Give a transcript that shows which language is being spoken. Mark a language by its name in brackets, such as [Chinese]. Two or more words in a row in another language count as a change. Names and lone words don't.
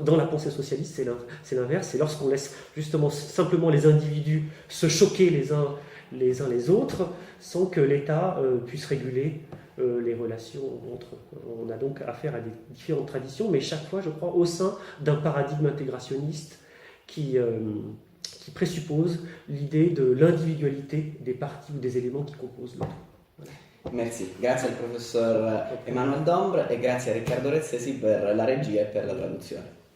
[French] Dans la pensée socialiste, c'est l'inverse, c'est lorsqu'on laisse justement simplement les individus se choquer les uns les autres, sans que l'État puisse réguler les relations entre eux. On a donc affaire à des différentes traditions, mais chaque fois, je crois, au sein d'un paradigme intégrationniste qui présuppose l'idée de l'individualité des parties ou des éléments qui composent l'autre. Voilà. Merci, [Italian] grazie al professor Emanuele Dombre e grazie a Riccardo Rezzesi per la regia e per la traduzione.